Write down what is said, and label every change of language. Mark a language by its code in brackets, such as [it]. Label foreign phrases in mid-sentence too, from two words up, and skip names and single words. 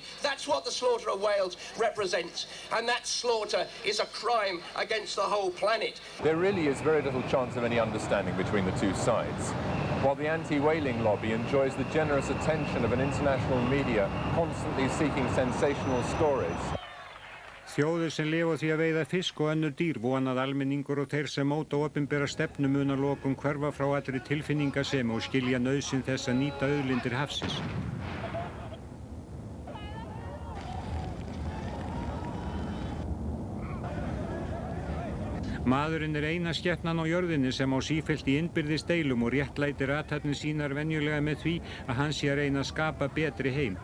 [en] That's what the slaughter of whales represents. And that slaughter is a crime against the whole planet. There really is very little chance of any understanding between the two sides. While the anti-whaling lobby enjoys the generous attention of an international media constantly seeking sensational stories. [is] Þjóðir sem lifa því að veiða fisk og önnur dýr vona að almenningur og þeir sem móta opinbera stefnu mun að lokum hverfa frá allri tilfinningasemi og skilja nauðsyn þess að nýta auðlindir hafsins. Maðurinn eina skepnan á jörðinni sem á sífellt í innbyrðis deilum og réttlætir athafnir sínar venjulega með því að hann sé að reyna að skapa betri heim.